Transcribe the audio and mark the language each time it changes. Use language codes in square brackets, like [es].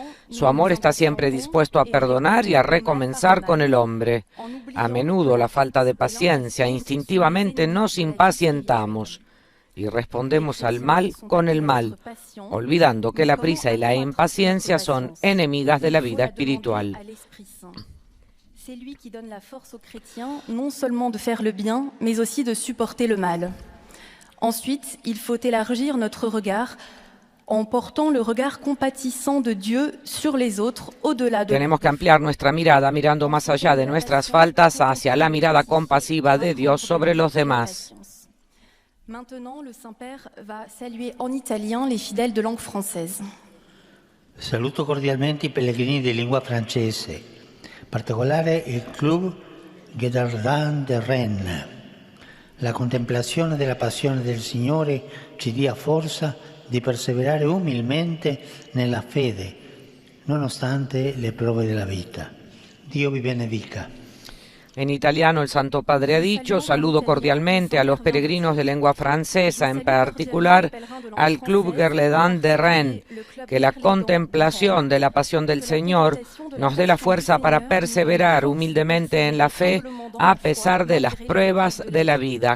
[es] Su amor está siempre dispuesto a perdonar y a recomenzar con el hombre. A menudo la falta de paciencia, instintivamente nos impacientamos y respondemos al mal con el mal, olvidando que la prisa y la impaciencia son enemigas de la vida espiritual. [fr] C'est lui qui donne la force aux chrétiens, non seulement de faire le bien, mais aussi de supporter le mal. Ensuite, il faut élargir notre regard en portant le regard compatissant de Dieu sur les autres, au-delà de... [es] Tenemos que ampliar nuestra mirada, mirando más allá de nuestras faltas hacia la mirada compasiva de Dios sobre los demás. [fr] Maintenant, le Saint-Père va saluer en italien les fidèles de langue française. [it] Saluto cordialmente i pellegrini di lingua francese, in particolare il Club Gédardin de Rennes. La contemplazione della passione del Signore ci dia forza di perseverare umilmente nella fede, nonostante le prove della vita. Dio vi benedica. [es] En italiano el Santo Padre ha dicho: saludo cordialmente a los peregrinos de lengua francesa, en particular al Club Gédardin de Rennes, que la contemplación de la pasión del Señor nos dé la fuerza para perseverar humildemente en la fe a pesar de las pruebas de la vida.